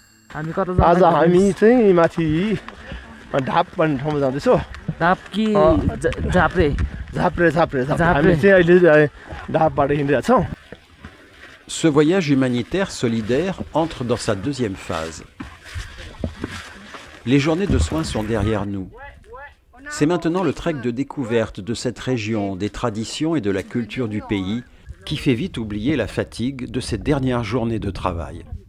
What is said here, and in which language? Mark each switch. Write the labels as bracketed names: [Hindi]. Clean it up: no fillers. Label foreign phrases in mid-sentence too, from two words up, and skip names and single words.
[Nepali] आज हामी चाहिँ माथि ढाप भन्ने ठाउँमा जाँदैछौँ। ढाप कि झाप्रे? झाप्रे हामी चाहिँ अहिले ढापबाट हिँडिरहेछौँ। [French] Ce voyage humanitaire solidaire entre dans sa deuxième phase. Les journées de soins sont derrière nous. C'est maintenant le trek de découverte de cette région, des traditions et de la culture du pays qui fait vite oublier la fatigue de ces dernières journées de travail.